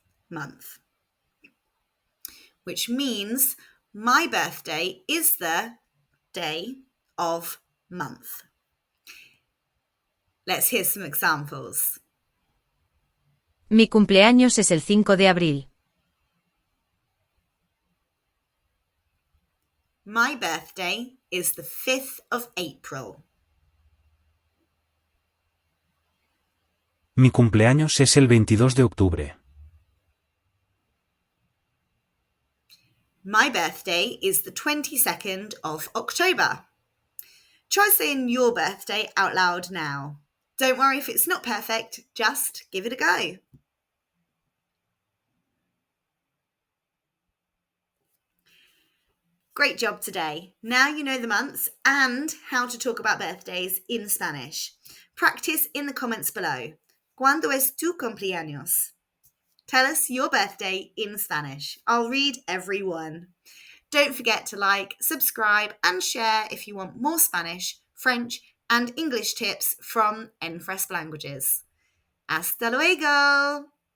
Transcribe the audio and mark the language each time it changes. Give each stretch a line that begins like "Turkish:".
English: month, which means my birthday is the day of month. Let's hear some examples.
Spanish: Mi cumpleaños es el 5 de abril.
English: My birthday is the 5th of April.
Spanish: Mi cumpleaños es el 22 de octubre.
English: My birthday is the 22nd of October. Try saying your birthday out loud now. Don't worry if it's not perfect, just give it a go. Great job today. Now you know the months and how to talk about birthdays in Spanish. Practice in the comments below.
Spanish: ¿Cuándo es tu cumpleaños?
English: Tell us your birthday in Spanish. I'll read every one. Don't forget to like, subscribe, and share if you want more Spanish, French, and English tips from EnFrEsp Languages.
Spanish: Hasta luego!